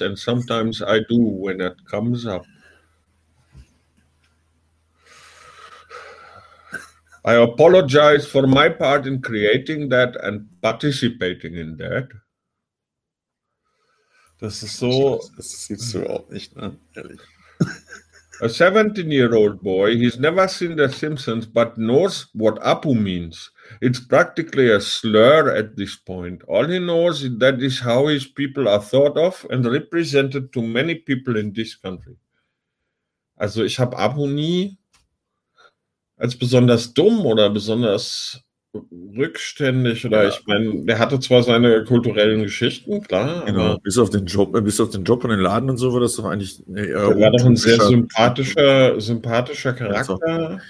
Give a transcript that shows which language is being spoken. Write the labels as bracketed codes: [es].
[en] And sometimes I do when it comes up. I apologize for my part in creating that and participating in that. [de] Das ist so, das sieht so überhaupt nicht, ne? Ehrlich. [en] A 17-year-old boy, he's never seen The Simpsons, but knows what Apu means. It's practically a slur at this point. All he knows is that is how his people are thought of and represented to many people in this country. [de] Also ich habe Apu nie als besonders dumm oder besonders rückständig oder ja. Ich meine, der hatte zwar seine kulturellen Geschichten, klar. Genau, aber bis auf den Job und den Laden und so war das doch eigentlich eher. Er war doch ein sehr sympathischer Charakter.